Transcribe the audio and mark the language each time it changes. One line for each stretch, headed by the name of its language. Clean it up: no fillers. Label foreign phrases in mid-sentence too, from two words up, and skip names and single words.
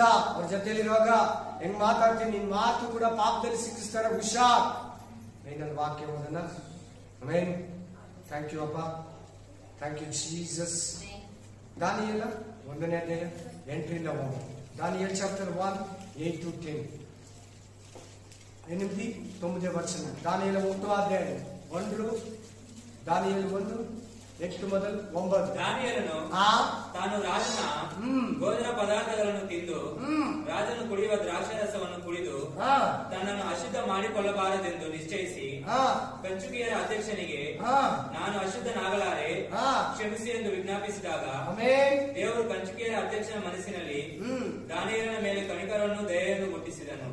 Kannada: ಅವ್ರ ಜೊತೆಲಿರುವಾಗ ಹೆಂಗ್ ಮಾತಾಡ್ತೀನಿ, ನಿನ್ ಮಾತು ಕೂಡ ಪಾಪದಲ್ಲಿ ಸಿಕ್ಕಿಸ್ತಾರೆ, ಹುಷಾರ್. ನನ್ನ ವಾಕ್ಯ ಓದೋಣ. ಆಮೆನ್.
English: thank you
Kannada: ಅಪ್ಪ,
English: thank you Jesus.
Kannada: ದಾನಿಯೇಲ 1ನೇ ಅಧ್ಯಾಯ 8ರಿಂದ 9.
English: Daniel chapter 1 8 to 10.
Telugu: 8 9వ వచనం. దానియేలు 1వ అధ్యాయం 1 దానియేలు 1 8 ಮೊದಲು 9.
Kannada: ದಾನಿಯೇಲನು ತಾನು ರಾಜನ ಭೋಜನ ಪದಾರ್ಥಗಳನ್ನು ತಿಂದು ರಾಜನು ಕುಡಿಯುವ ದ್ರಾಕ್ಷಾರಸವನ್ನು ಕುಡಿದು ತನ್ನನ್ನು ಅಶುದ್ಧ ಮಾಡಿಕೊಳ್ಳಬಾರದೆಂದು ನಿಶ್ಚಯಿಸಿ ಕಂಚುಕಿಯರ ಅಧ್ಯಕ್ಷನಿಗೆ ನಾನು ಅಶುದ್ಧನಾಗಲಾರೆ ಕ್ಷಮಿಸಿ ಎಂದು ವಿಜ್ಞಾಪಿಸಿದಾಗ ದೇವರು ಕಂಚುಕಿಯರ ಅಧ್ಯಕ್ಷನ ಮನಸ್ಸಿನಲ್ಲಿ ದಾನಿಯೇಲನ ಮೇಲೆ ಕನಿಕರವನ್ನು ದಯೆಯನ್ನು ಹುಟ್ಟಿಸಿದನು.